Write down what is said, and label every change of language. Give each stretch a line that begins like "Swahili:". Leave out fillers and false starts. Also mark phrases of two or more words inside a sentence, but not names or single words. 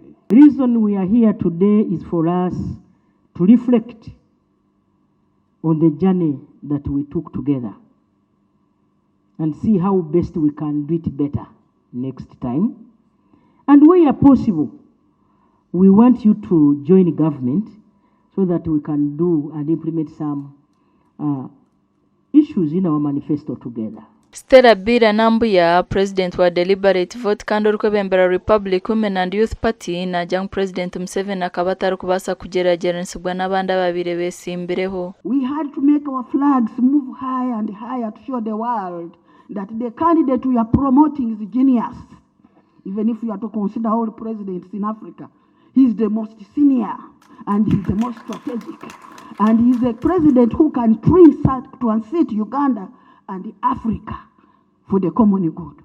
English: The reason we are here today is for us to reflect on the journey that we took together and see how best we can do it better next time. And where possible, we want you to join government so that we can do and implement some issues in our manifesto together.
Nyankole: Stella Bira Nambuya, President wa Deliberate Vote Kando Mbarara Republic Women and Youth Party na Young President Museveni akaba kubasa kugeragezwa n'abandi babire besimbireho.
English: We had to make our flags move higher and higher to show the world that the candidate we are promoting is a genius. Even if you are to consider all presidents in Africa, he's the most senior and he's the most strategic. And he's a president who can transit Uganda and Africa for the common good.